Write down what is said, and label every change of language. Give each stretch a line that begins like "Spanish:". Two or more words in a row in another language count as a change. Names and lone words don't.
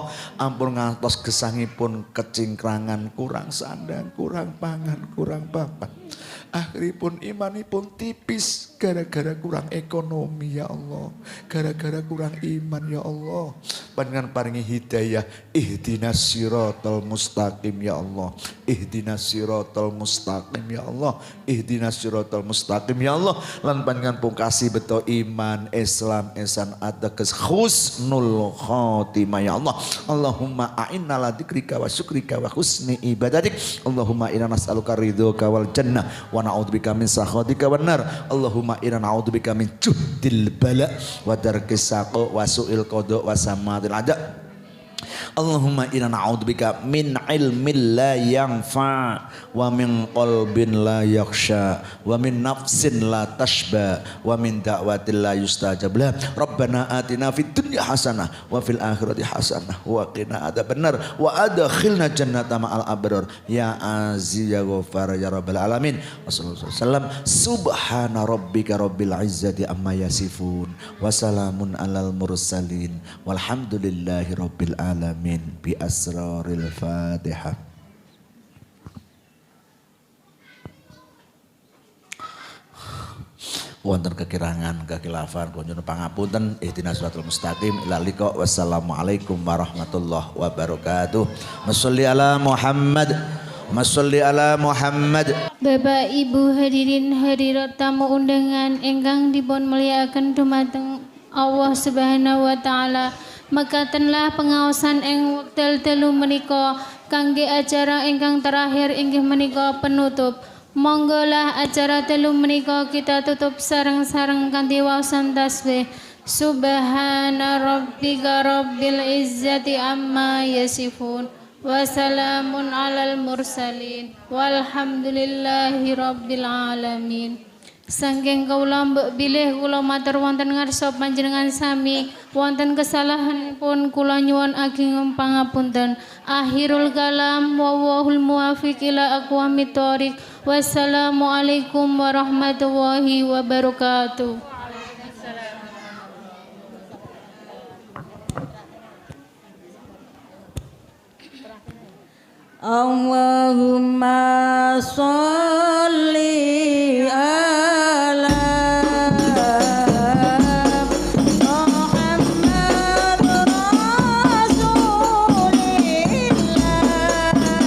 Javanese: Ampun ngantos gesangipun kecingkrangan, kurang sandang, kurang pangan, kurang papan. Akhiripun imanipun tipis gara-gara kurang ekonomi
Arabic: يا الله,
Javanese: gara-gara kurang iman
Arabic: يا الله.
Javanese: Panjenengan paringi hidayah,
Arabic: اهدنا الصراط المستقيم يا الله، اهدنا الصراط المستقيم يا الله، اهدنا الصراط المستقيم يا الله.
Javanese: Lan panjenengan pungkasi beto iman, Islam, ihsan, ateges
Arabic: حسن الخاتمة يا الله. اللهم أعنا على ذكرك وشكرك وحسن عبادتك. اللهم إنا نسألك رضاك والجنة ونعوذ بك من سخطك والنار. اللهم إنا نعوذ بك من جهد البلاء ودرك الشقاء وسوء القضاء وشماتة الأعداء. اللهم إنا نعوذ بك من علم لا ينفع ومن قلب لا يخشع ومن نفس لا تشبع ومن دعوة لا يستجاب لها. ربنا آتنا في الدنيا حسنة وفي الآخرة حسنة وقنا عذاب النار وأدخلنا الجنة مع الأبرار يا عزيز يا غفار يا رب العالمين. وصلى الله سبحان ربك رب العزة عما يصفون وسلام على المرسلين والحمد لله رب العالمين. بأسرار الفاتحة. Wonten kekirangan kekilafan kunjun pangapunten اهدنا الصراط المستقيم إلى اللقاء. والسلام عليكم ورحمة الله وبركاته. مصلي على محمد. مصلي على محمد.
Javanese: Bapak Ibu hadirin hadirat tamu undangan ingkang dipun mulyakaken dumateng
Arabic: الله سبحانه وتعالى.
Javanese: Mekatenlah pengaosan ing wekdal dalu menika kangge acara ingkang terakhir inggih menika penutup. Monggolah acara dalu menika kita tutup sareng-sareng kanthi waosan tasbih.
Arabic: سبحان ربك رب العزة عما يصفون وسلام على المرسلين والحمد لله رب العالمين.
Javanese: Sangking kaula mbok bilih kula matur wonten ngarsa panjenengan sami wonten kesalahan pun kula nyuwun ageng pangapunten.
Arabic: آخر الكلام والله الموفق إلى أقوم الطريق. والسلام عليكم ورحمة الله وبركاته. اللهم صل على محمد رسول الله